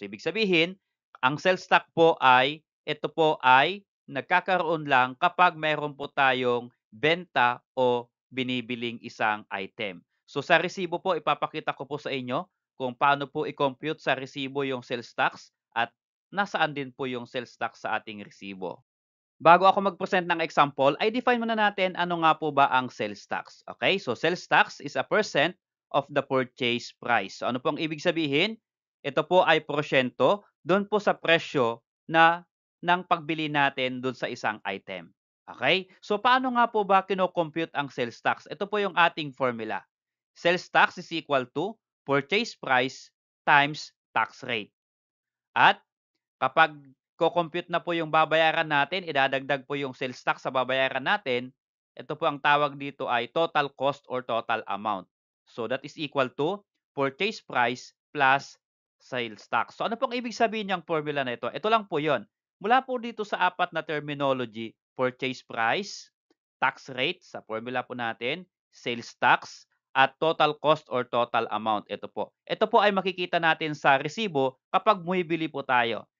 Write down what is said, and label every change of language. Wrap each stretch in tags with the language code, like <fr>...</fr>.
<tl>So ibig sabihin, ang sales tax po ay, ito po ay nagkakaroon lang kapag mayroon po tayong benta o binibiling isang item. So sa resibo po, ipapakita ko po sa inyo kung paano po i-compute sa resibo yung sales tax at nasaan din po yung sales tax sa ating resibo. Bago ako mag-present ng example, ay define muna natin ano nga po ba ang sales tax.</tl> <en>Okay? So sales tax is a percent of the purchase price.</en> <tl>So ano po ang ibig sabihin? Ito po ay porsyento doon po sa presyo na ng pagbili natin doon sa isang item. Okay? So paano nga po ba kino-compute ang sales tax? Ito po yung ating formula.</tl> <en>Sales tax is equal to purchase price times tax rate.</en> <tl>At kapag ko-compute na po yung babayaran natin, idadagdag po yung sales tax sa babayaran natin, ito po ang tawag dito ay total cost or total amount.</tl> <en>So that is equal to purchase price plus sales tax.</en> <tl>So ano pong ibig sabihin ng formula na ito? Ito lang po yon. Mula po dito sa apat na terminology, purchase price, tax rate sa formula po natin, sales tax, at total cost or total amount. Ito po. Ito po ay makikita natin sa resibo kapag bumibili po tayo.</tl>